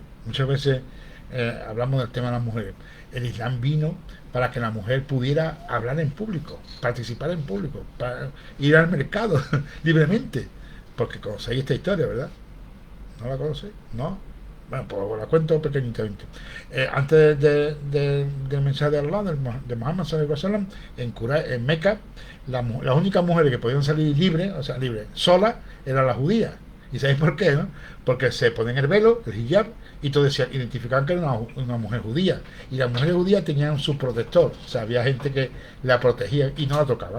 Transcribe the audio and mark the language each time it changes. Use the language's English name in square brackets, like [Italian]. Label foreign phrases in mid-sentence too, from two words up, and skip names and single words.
[Spanish] Muchas veces hablamos del tema de las mujeres. El Islam vino para que la mujer pudiera hablar en público, participar en público, para ir al mercado libremente. Porque conocéis esta historia, ¿verdad? ¿No la conocéis? ¿No? Bueno, pues la cuento pequeñitamente. Antes del mensaje de Allah, de Muhammad [Arabic] صلى الله عليه وسلم, [Spanish] en Meca, las únicas mujeres que podían salir libres, o sea, libres, solas, eran las judías. ¿Y sabéis por qué, no? Porque se ponen el velo, el hijab, y todos identificaban que era una mujer judía. Y las mujeres judías tenían su protector. O sea, había gente que la protegía y no la tocaban.